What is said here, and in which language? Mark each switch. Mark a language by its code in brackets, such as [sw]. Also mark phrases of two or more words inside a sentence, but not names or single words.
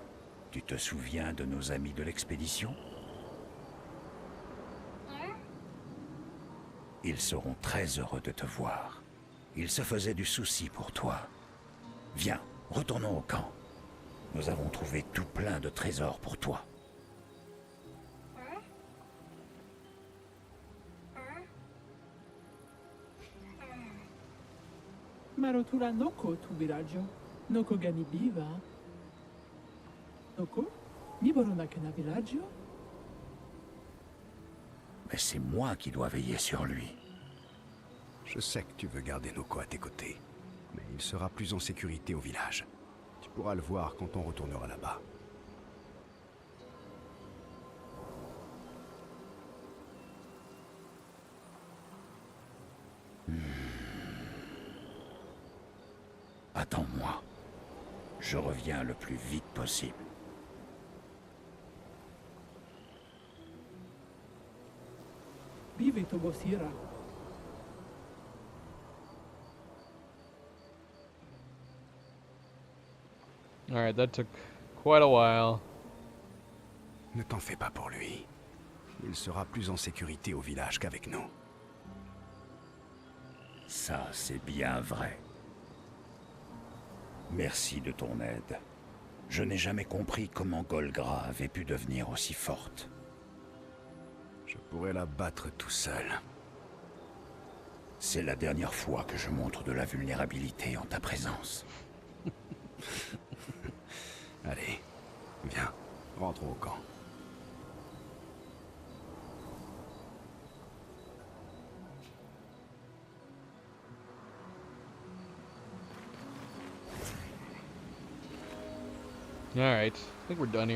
[fr] Tu te souviens de nos amis de l'expédition? Ils seront très heureux de te voir. Ils se faisaient du souci pour toi. Viens, retournons au camp. Nous avons trouvé tout plein de trésors pour toi. Marotura Noko tu villaggio. Noko gani biva. Noko? Ni Boronakena villaggio? Mais c'est moi qui dois veiller sur lui. Je sais que tu veux garder Noko à tes côtés, mais il sera plus en sécurité au village. Tu pourras le voir quand on retournera là-bas. Attends-moi. Je reviens le plus vite possible. Vive Tobosira. [en] Alright, that took quite a while. [fr] Ne t'en fais pas pour lui. Il sera plus en sécurité au village qu'avec nous. Ça, c'est bien vrai. Merci de ton aide. Je n'ai jamais compris comment Golgra avait pu devenir aussi forte. Je pourrais la battre tout seul. C'est la dernière fois que je montre de la vulnérabilité en ta présence. Allez, viens, rentrons au camp. [en] Alright, I think we're done here.